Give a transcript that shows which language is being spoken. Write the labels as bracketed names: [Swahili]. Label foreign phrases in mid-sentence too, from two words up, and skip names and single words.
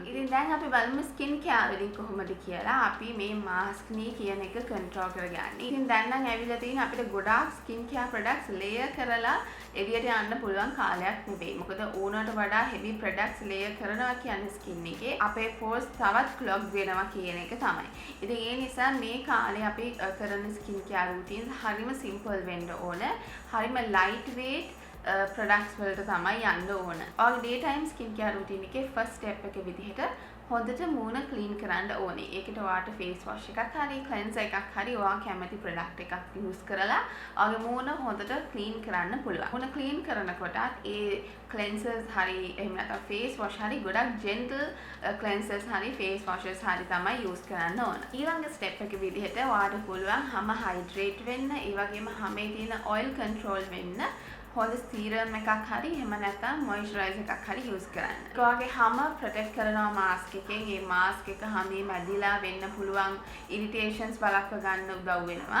[Sinhala] ඉතින් දැන් අපි බලමු [English] skin care [Sinhala] වලින් කොහොමද කියලා අපි මේ Maskne කියන එක control කරගන්නේ. ඉතින් දැන් නම් ඇවිල්ලා තියෙන අපිට ගොඩාක් [English] skin care products layer [Sinhala] කරලා එළියට යන්න පුළුවන් කාලයක් නෙවෙයි. මොකද ඕනකට වඩා [English] heavy products layer [Sinhala] කරනවා කියන්නේ skin එකේ අපේ pores තවත් clog වෙනවා කියන එක තමයි. ඉතින් ඒ නිසා මේ කාලේ අපි කරන [English] skin care routines [Sinhala] හරිම simple වෙන්න ඕන. හරිම [English] light weight products [Sinhala] වලට තමයි යන්න ඕන. ඔයාගේ [English] daytime skincare routine [Sinhala] එකේ [English] first step [Sinhala] එක විදිහට හොඳට මූණ clean කරන්න ඕනේ. ඒකට ඔයාට [English] face wash [Sinhala] එකක් හරි cleanser එකක් හරි ඔයා කැමති product එකක් use කරලා ඔයාගේ මූණ හොඳට clean කරන්න පුළුවන්. මූණ clean කරනකොටත් ඒ cleansers හරි එහෙම නැත්නම් [English] face wash [Sinhala] හරි ගොඩක් [English] gentle cleansers [Sinhala] හරි [English] face washes [Sinhala] හරි තමයි use කරන්න ඕන. ඊළඟ step එක විදිහට ඔයාට පුළුවන් හැම hydrate වෙන්න, ඒ වගේම හැමේ තියෙන [English] oil control [Sinhala] වෙන්න හොඳ serum එකක් හරි එහෙම නැත්නම් moisturizer එකක් හරි use කරන්න. ඔයාගේ හැම protect කරනවා mask එකෙන්. මේ mask එක හැමේ මැදිලා වෙන්න පුළුවන් irritations වළක්ව ගන්න උදව් වෙනවා.